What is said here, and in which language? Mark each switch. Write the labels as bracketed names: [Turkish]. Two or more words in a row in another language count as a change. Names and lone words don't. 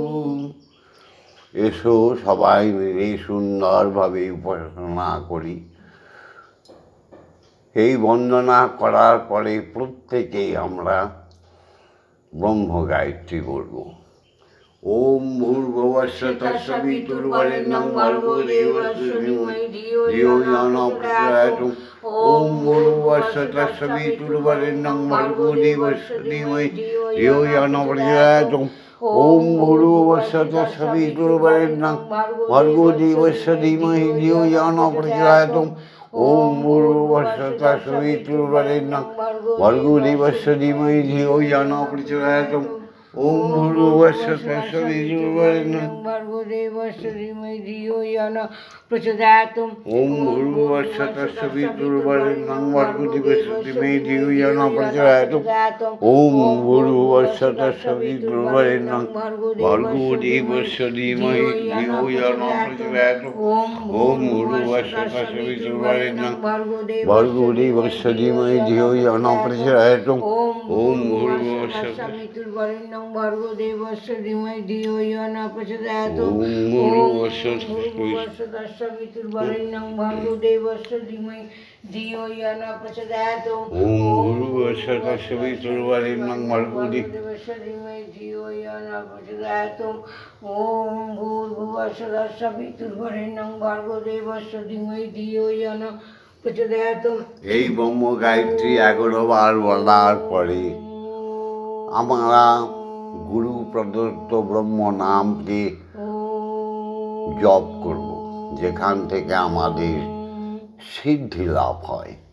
[Bangla] এসো সবাই মিলে সুন্দরভাবে উপাসনা করি। এই বন্দনা করার পরে প্রত্যেকেই আমরা ব্রহ্ম গায়ত্রী বলব। [Sanskrit] ওম ভূর্ভুবস্য তৎসবিতুর্বরেণ্যং ভর্গো দেবস্য ধীমহি ধিয়ো ইয়ো ন প্রচোদয়াৎ। ওম ভূর্ভুবস্য তৎসবিতুর্বরেণ্যং ভর্গো দেবস্য ধীমহি ধিয়ো ইয়ো ন প্রচোদয়াৎ। ওম ভূর্ভুবস্য তৎসবিতুর্বরেণ্যং ভর্গো দেবস্য ধীমহি ধিয়ো ইয়ো ন প্রচোদয়াৎ। ওম ভূর্ভুবস্য তৎসবিতুর্বরেণ্যং ভর্গো দেবস্য ধীমহি ধিয়ো ইয়ো ন প্রচোদয়াৎ। ওম ভূর্ভুবস্য তৎসবিতুর্বরেণ্যং ভর্গো দেবস্য ধীমহি ধিয়ো ইয়ো ন প্রচোদয়াৎ। ওম ভূর্ভুবস্য তৎসবিতুর্বরেণ্যং ভর্গো দেবস্য ধীমহি ধিয়ো ইয়ো ন প্রচোদয়াৎ। ওম ভূর্ভুবস্য তৎসবিতুর্বরেণ্যং ভর্গো দেবস্য ধীমহি ধিয়ো ইয়ো ন প্রচোদয়াৎ। ওম ভূর্ভুবস্য তৎসবিতুর্বরেণ্যং ভর্গো দেবস্য ধীমহি ধিয়ো ইয়ো ন প্রচোদয়াৎ। ওম ভূর্ভুবস্য তৎসবিতুর্বরেণ্যং ভর্গো দেবস্য ধীমহি ধিয়ো ইয়ো ন প্রচোদয়াৎ। ওম ভূর্ভুবস্য তৎসবিতুর্বরেণ্যং ভর্গো দেবস্য ধীমহি ধিয়ো ইয়ো ন প্রচোদয়াৎ। ওম ভূর্ভুবস্য তৎসবিতুর্বরেণ্যং ভর্গো দেবস্য ধীমহি ধিয়ো ইয়ো ন প্রচোদয়াৎ। ওম ভূর্ভুবস্য তৎসবিতুর্বরেণ্যং ভর্গো দেবস্য ধীমহি ধিয়ো ইয়ো ন প্রচোদয়াৎ। [Bangla] এই ব্রহ্ম গায়ত্রী 11 বার বলার পরে আমরা গুরু প্রদত্ত ব্রহ্ম নামকে জপ করব, যেখান থেকে আমাদের সিদ্ধি লাভ হয়।